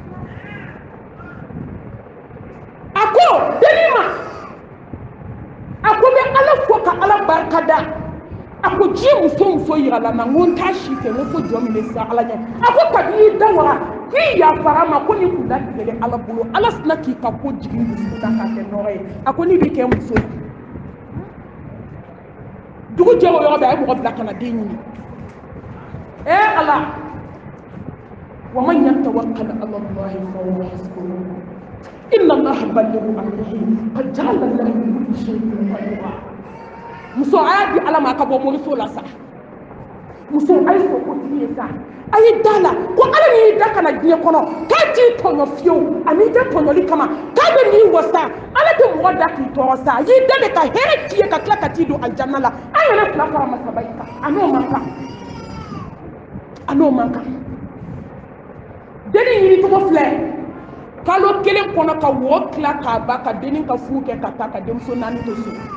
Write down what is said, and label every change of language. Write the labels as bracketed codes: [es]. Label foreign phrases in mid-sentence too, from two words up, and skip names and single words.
[bm] a ko dennin ma a ko n bɛ ala fɔ ka ala barika da a ko diɲɛ muso muso yirala n na n ko n t'a si fɛ n ko fo jɔ min bɛ siran ala ɲɛ a ko kabi n'i da waga k'i yafara ma ko nin kun latigɛlen ala bolo ala sina k'i ka ko jigin dusukun na k'a kɛ nɔgɔ ye a ko n'i bɛ kɛ muso ye dugu jɛ o yɔrɔ bɛɛ a ye mɔgɔ bila ka na den ɲini ala [ar] ومن يتوكل على الله فهو حسبه إن الله بالغ أمره قد جعل له من كل شيء قدرا [bm] muso a y'a di ala ma a ka bɔ moriso la sa muso a ye sɔn ko tigi ye sa a ye da la ko ala min y'i da ka na diɲɛ kɔnɔ k'a t'i tɔɲɔ fiyewu ani i tɛ tɔɲɔli kama k'a bɛ n'i wasa ala tɛ mɔgɔ da k'i tɔɔrɔ sa a y'i da de ka hɛrɛ k'i ye ka tila ka t'i don aljanna la an yɛrɛ fila fara masaba yi kan a n'o man kan a n'o man kan dennin ɲini cogo filɛ kalo kelen kɔnɔ ka wo tila k'a ban ka dennin ka furu kɛ ka taa ka denmuso naani to so